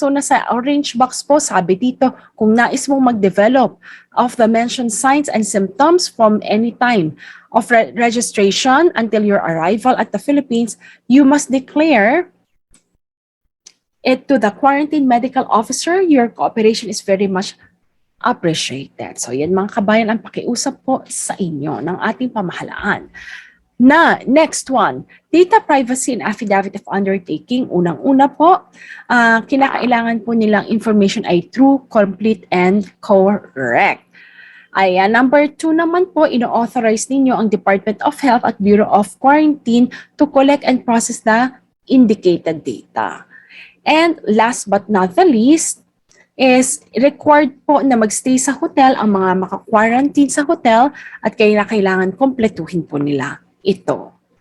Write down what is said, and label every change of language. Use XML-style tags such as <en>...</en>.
<tl>So nasa orange box po, sabi dito, kung nais mong mag-develop</tl> <en>of the mentioned signs and symptoms from any time of registration until your arrival at the Philippines, you must declare it to the quarantine medical officer. Your cooperation is very much appreciated.</en> <tl>So yan mga kabayan ang pakiusap po sa inyo ng ating pamahalaan.</tl> <en>Na, next one, data privacy and affidavit of undertaking.</en> <tl>Unang-una po, kinakailangan po nilang information ay</tl> <en>true, complete, and correct.</en> <tl>Ayan, number 2 naman po, ino-authorize ninyo ang Department of Health at Bureau of Quarantine</tl> <en>to collect and process the indicated data. And last but not the least,</en> <tl>is required po na magstay sa hotel ang mga maka-quarantine sa hotel at kailangan kompletuhin po nila ito.</tl>